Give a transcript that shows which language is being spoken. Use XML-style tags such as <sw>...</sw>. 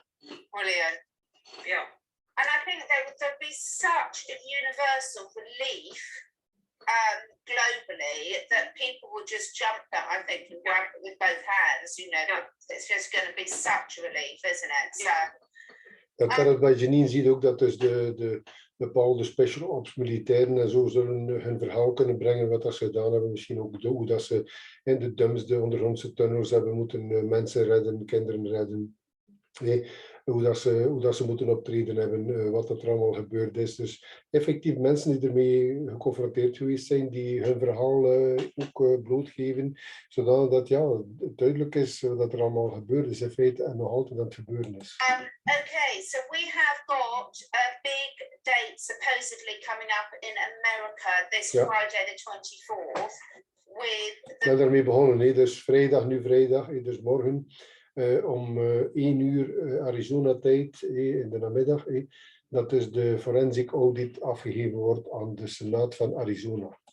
<en>Brilliant. Yeah. And I think there'll be such a universal belief globally that people will just jump at, I think, and grab it with both hands. You know, it's just going to be such a relief, isn't it? So.</en> <nl>Dat gaat het bij Janine ziet ook dat dus de bepaalde special ops militairen en zo zullen hun verhaal kunnen brengen wat dat ze gedaan hebben. Misschien ook hoe dat ze in de dumps, de ondergrondse tunnels hebben moeten mensen redden, kinderen redden. Nee, hoe dat ze moeten optreden hebben, wat er allemaal gebeurd is. Dus effectief mensen die ermee geconfronteerd geweest zijn, die hun verhaal ook blootgeven, zodat dat ja, duidelijk is wat er allemaal gebeurd is in feite en nog altijd aan het gebeuren is.</nl> <en>Okay, so we have got a big date supposedly coming up in America this Friday the 24th.</en> <nl>Ik ben daarmee begonnen, dus vrijdag, dus morgen. Om 1 uur Arizona tijd in de namiddag, dat dus de forensic audit afgegeven wordt aan de Senaat van Arizona.</nl>